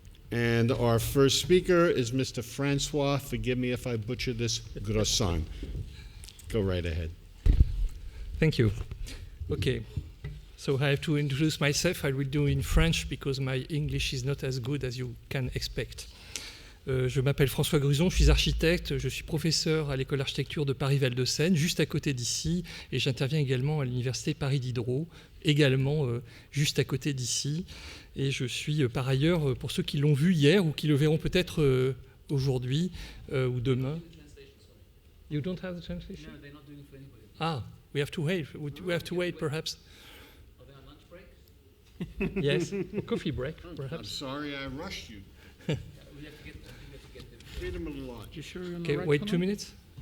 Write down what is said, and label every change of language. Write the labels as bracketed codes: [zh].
[en] And our first speaker is Mr. Francois, forgive me if I butcher this, Grossan. Go right ahead. Thank you. Okay, so I have to introduce myself. I will do in French because my English is not as good as you can expect. [fr] Je m'appelle François Gruson, je suis architecte, je suis professeur à l'école d'architecture de Paris-Val de Seine, juste à côté d'ici, et j'interviens également à l'université Paris Diderot, également juste à côté d'ici. Et je suis par ailleurs, pour ceux qui l'ont vu hier ou qui le verront peut-être aujourd'hui ou demain. [en] You don't have the translation? No, they're not doing it for anybody. Ah, we have to wait. We have to wait, perhaps. Are they on lunch break? Yes, coffee break, perhaps. I'm sorry I rushed you. We have to get them. Freedom of the lodge. You sure you're on the Okay, right wait one? 2 minutes.